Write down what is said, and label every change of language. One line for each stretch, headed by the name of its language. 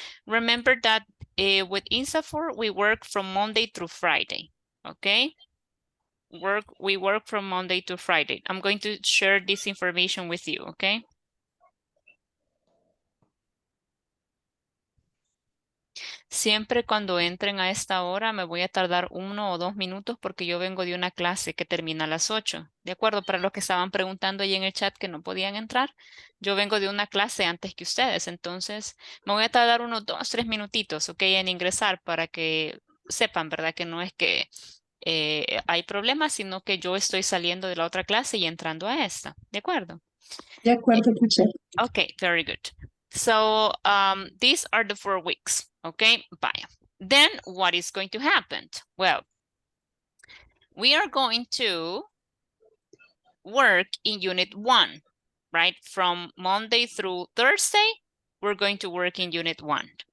English: Remember that with INSAFOR, we work from Monday through Friday, ¿ok? We work from Monday to Friday. I'm going to share this information with you, okay?
Spanish: Siempre cuando entren a esta hora me voy a tardar 1 o 2 minutos porque yo vengo de una clase que termina a las 8. ¿De acuerdo? Para los que estaban preguntando ahí en el chat que no podían entrar, yo vengo de una clase antes que ustedes. Entonces me voy a tardar unos 2, 3 minutitos, ok, en ingresar para que sepan, ¿verdad? Que no es que hay problemas, sino que yo estoy saliendo de la otra clase y entrando a esta. ¿De acuerdo? De acuerdo, teacher.
English: Okay, very good. So these are the 4 weeks, okay? Bye. Then what is going to happen? Well, we are going to work in unit 1, right? From Monday through Thursday, we're going to work in unit 1.